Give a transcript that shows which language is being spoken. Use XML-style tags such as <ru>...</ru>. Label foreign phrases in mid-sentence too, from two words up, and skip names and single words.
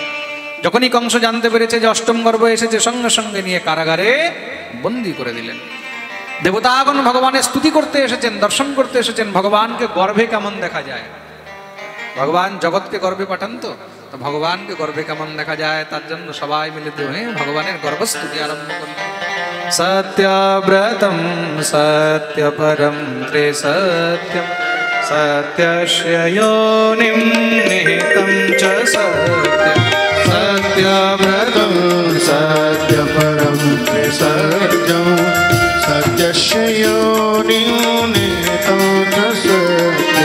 <bn>যখনই কংস জানতে পেরেছে যে অষ্টম গর্ভ এসেছে, সঙ্গে সঙ্গে নিয়ে কারাগারে বন্দী করে দিলেন। দেবতাগণ ভগবানের স্তুতি করতে এসেছেন, দর্শন করতে এসেছেন। ভগবানকে গর্ভে কেমন দেখা যায়? ভগবান জগৎকে গর্ভে পাঠান তো ভগবানকে গর্ভে কেমন দেখা যায় তার জন্য সবাই মিলে ভগবানের গর্ভস্তুতি আরম্ভ করলেন।</bn> <sa>সত্যব্রতম সত্যপরম ত্রিসত্যম সত্যস্য যোনিম নিহিতম চ সত্যম সত্যব্রতম সত্যপরম ত্রিসত্যম সত্যস্য যোনিম নিহিতম চ সত্যম</sa>